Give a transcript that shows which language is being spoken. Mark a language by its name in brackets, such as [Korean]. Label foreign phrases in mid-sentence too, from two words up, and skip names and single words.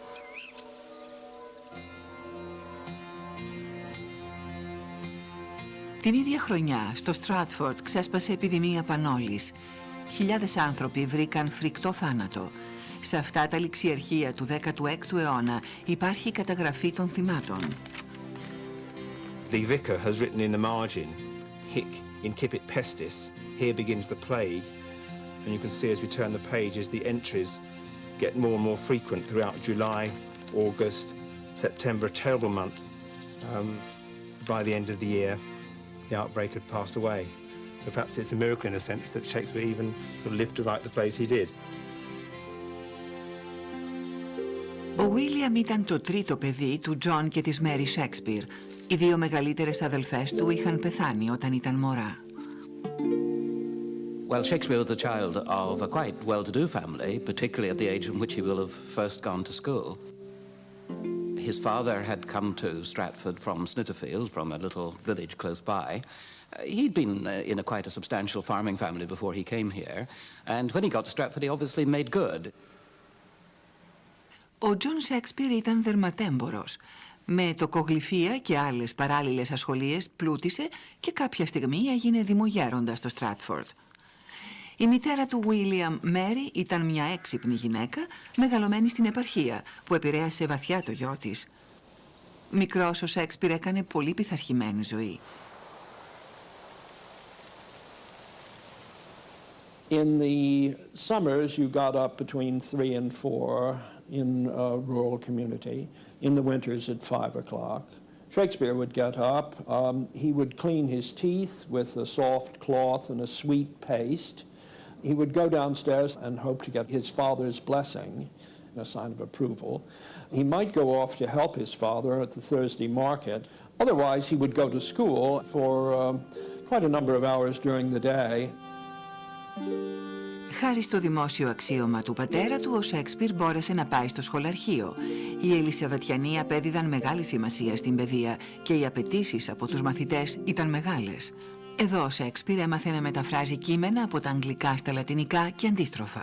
[Greek] Την ίδια χρονιά, στο Στράτφορντ ξέσπασε επιδημία πανόλης. Χιλιάδες άνθρωποι βρήκαν φρικτό θάνατο. Σε αυτά τα ληξιαρχεία του 16ου αιώνα υπάρχει η καταγραφή των θυμάτων. [English] The vicar has written in the margin, [Latin] hic incipit pestis, [English] here begins the plague. And you can see as we turn the pages, the entries get more and more frequent throughout July, August, September, a terrible month. By the end of the year, the outbreak had passed away. So perhaps it's a miracle in a sense that Shakespeare even sort of lived to write the plays he did. [Greek] Ο Ουίλιαμ ήταν το τρίτο παιδί του Τζον και της Μέρι Σαίξπηρ. Οι 2 μεγαλύτερες αδελφές του είχαν πεθάνει όταν ήταν μωρά. [English] Well, Shakespeare was the child of a quite well-to-do family, particularly at the age in which he will have first gone to school. His father had come to Stratford from Snitterfield, from a little village close by. He'd been in quite a substantial farming family before he came here, and when he got to Stratford he obviously made good. [Greek] Ο Τζον Σαίξπηρ ήταν δερματέμπορος. Με τοκογλυφία και άλλες παράλληλες ασχολίες πλούτησε και κάποια στιγμή έγινε δημογέροντας στο Στράτφορντ. Η μητέρα του Ουίλιαμ, Μέρι, ήταν μια έξυπνη γυναίκα, μεγαλωμένη στην επαρχία, που επηρέασε βαθιά το γιο της. Μικρός ο Σαίξπηρ έκανε πολύ πειθαρχημένη ζωή. [English] In the summers, you got up between 3 and 4 in a rural community. In the winters at 5 o'clock. Shakespeare would get up. He would clean his teeth with a soft cloth and a sweet paste. He would go downstairs and hope to get his father's blessing, a sign of approval. He might go off to help his father at the Thursday market. Otherwise, he would go to school for quite a number of hours during the day. [Greek] Χάρη στο δημόσιο αξίωμα του πατέρα του, ο Σαίξπηρ μπόρεσε να πάει στο σχολαρχείο. Οι Ελισαβετιανοί απέδιδαν μεγάλη σημασία στην παιδεία και οι απαιτήσεις από τους μαθητές ήταν μεγάλες. Εδώ ο Σαίξπηρ έμαθε να μεταφράζει κείμενα από τα αγγλικά στα λατινικά και αντίστροφα.